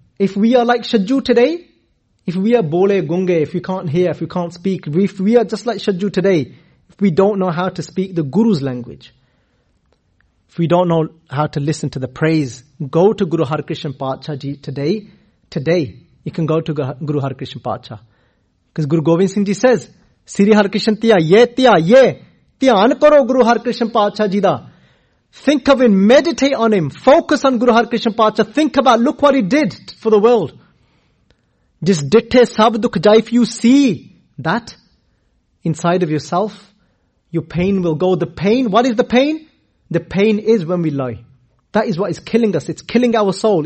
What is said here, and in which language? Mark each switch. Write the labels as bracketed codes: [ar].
[en] If we are like Shajju today, if we are bole gunge, if we can't hear, if we can't speak, if we are just like Shajju today, if we don't know how to speak the Guru's language, if we don't know how to listen to the praise, go to Guru Har Krishan Patshah Ji today. Today, you can go to Guru Har Krishan Patshah. Because Guru Gobind Singh Ji says, [pa] ਸਿਰੀ ਹਰ ਕ੍ਰਿਸ਼ਨ ਤਿਆ ਯੇ, ਤਿਆਨ ਕਰੋ ਗੁਰੂ ਹਰ ਕ੍ਰਿਸ਼ਨ ਪਤਸ਼ਾਹ ਜੀ ਦਾ। [en] Think of him, meditate on him, focus on Guru Har Krishan Patshah. Think about, look what he did for the world. [pa] Jis ditthe sab dukh jai, [en] if you see that inside of yourself, your pain will go. The pain, what is the pain? The pain is when we lie. That is what is killing us. It's killing our soul.